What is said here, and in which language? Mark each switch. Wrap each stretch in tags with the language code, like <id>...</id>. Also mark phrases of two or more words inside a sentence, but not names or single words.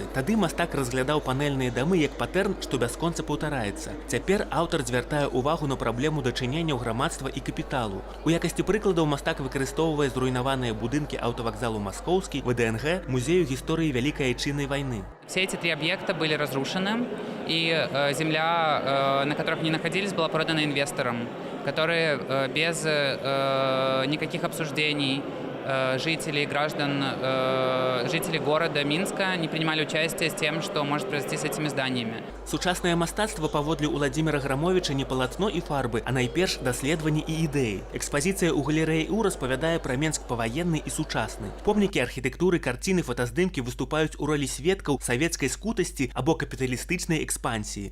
<be>Тады мастак разглядаў панэльныя дамы як патэрн, што бясконца паўтараецца. Цяпер аўтар звяртае ўвагу на праблему дачыненняў грамадства і капіталу. У якасці прыкладаў мастак выкарыстоўвае зруйнаваныя будынкі аўтавакзалу «Маскоўскі», ВДНГ, музею гісторыі Вялікай Айчыннай вайны.</be> <ru>Все эти 3 объекта были разрушены, и земля, на которых они находились, была продана инвесторам, которые без никаких обсуждений жителей, граждан, жителей города Минска не принимали участие с тем, что может произойти с этими зданиями.</ru> <be>Сучаснае мастацтва паводле Уладзіміра Грамовіча не палатно і фарбы, а найперш даследаванні і ідэі. Экспазіцыя ў галерэі У распавядае пра Менск паваенны і сучасны. Помнікі архітэктуры, карціны, фотаздымкі выступаюць у ролі сведкаў савецкай скутасці або капіталістычнай экспансіі.</be>